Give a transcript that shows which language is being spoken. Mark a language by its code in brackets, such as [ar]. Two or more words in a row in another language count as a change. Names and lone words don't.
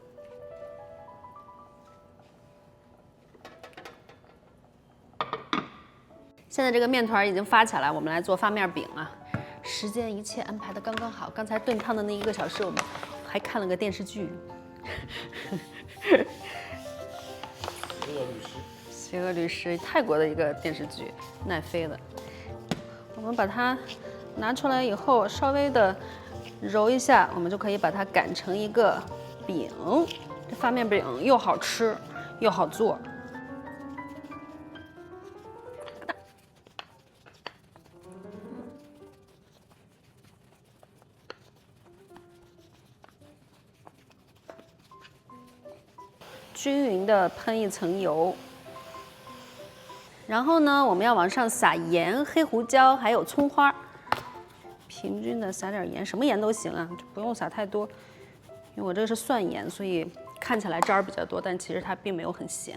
[zh] 現在這個麵團已經發起來，我們來做發面餅了。時間一切安排得剛剛好。剛才燉湯的那1個小時，我們還看了個電視劇。邪惡律師，泰國的一個電視劇，奈飛的。我們把它拿出來以後，稍微的揉一下，我們就可以把它擀成一個餅。這發面餅又好吃又好做。均勻的噴一層油，然後呢，我們要往上撒鹽、黑胡椒，還有蔥花，平均的撒點鹽，什麼鹽都行啊，就不用撒太多，因為我這個是蒜鹽，所以看起來渣兒比較多，但其實它並沒有很鹹。